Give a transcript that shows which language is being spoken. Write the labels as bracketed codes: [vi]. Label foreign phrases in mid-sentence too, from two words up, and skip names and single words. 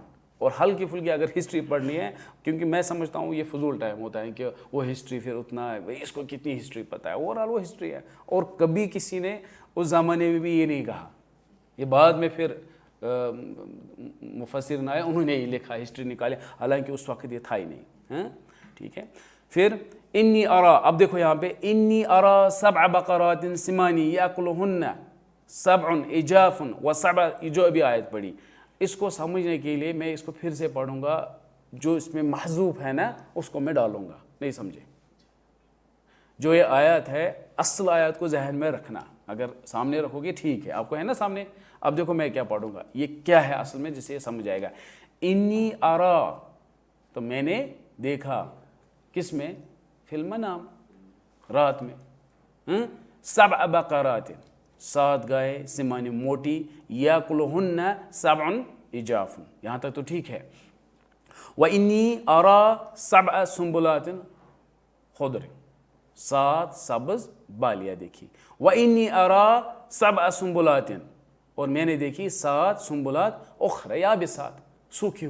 [hi] और हल्की फुल्की अगर हिस्ट्री पढ़नी है, क्योंकि मैं समझता हूँ ये फजूल टाइम होता है कि वो हिस्ट्री फिर उतना है, भाई इसको कितनी हिस्ट्री पता है, ओवरऑल वो हिस्ट्री है। और कभी किसी ने उस ज़माने में भी ये नहीं कहा, ये बाद में फिर मुफस्सिर आए उन्होंने ही लिखा, हिस्ट्री निकाले, हालांकि उस वक्त ये था ही नहीं, हैं, ठीक है। [ar] फिर إني أرى, [hi] अब देखो यहाँ पे [ar] إني أرى سبع بقرات سمان يأكلهن سبع عجاف وسبع, [hi] जो अभी आयत पढ़ी, इसको समझने के लिए मैं इसको फिर से पढ़ूंगा, जो इसमें महजूफ है ना उसको मैं डालूंगा, नहीं समझे। जो ये आयत है, असल आयत को जहन में रखना, अगर सामने रखोगे ठीक है, आपको है ना सामने। अब देखो मैं क्या पढ़ूंगा, ये क्या है असल में, जिससे ये समझ आएगा। [ar] إني أرى, [hi] तो मैंने देखा, किस में, फिल्म नाम, रात में, [ar] سبع بقرات, 7 गाय سمان मोटी, يأكلهن سبع عجاف, [hi] यहाँ तक तो ठीक है। [ar] وإني أرى سبع سنبلات خضر, 7 [hi] सब्ज़ बालियाँ देखी। [ar] وإني أرى سبع سنبلات, [hi] और मैंने देखी 7 [ar] سنبلات أخر يابسات, [hi] सूखी हुई।